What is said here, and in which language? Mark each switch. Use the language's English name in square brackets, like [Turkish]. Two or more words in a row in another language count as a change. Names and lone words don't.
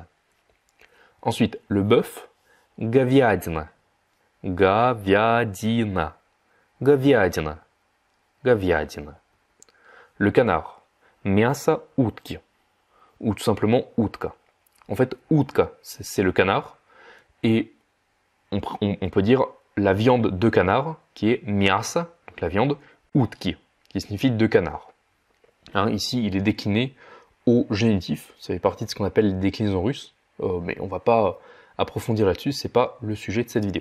[French] Ensuite, le bœuf, [Russian] говядина, говядина, говядина, говядина. [French] Le canard, [Russian] мясо утки, [French] ou tout simplement утка. En fait, утка, c'est le canard, et on peut dire la viande de canard, qui est мясо, donc la viande, утки, qui signifie de canard. Hein, ici, il est décliné au génitif, ça fait partie de ce qu'on appelle les déclinaisons russes, mais on ne va pas approfondir là-dessus, c'est pas le sujet de cette vidéo.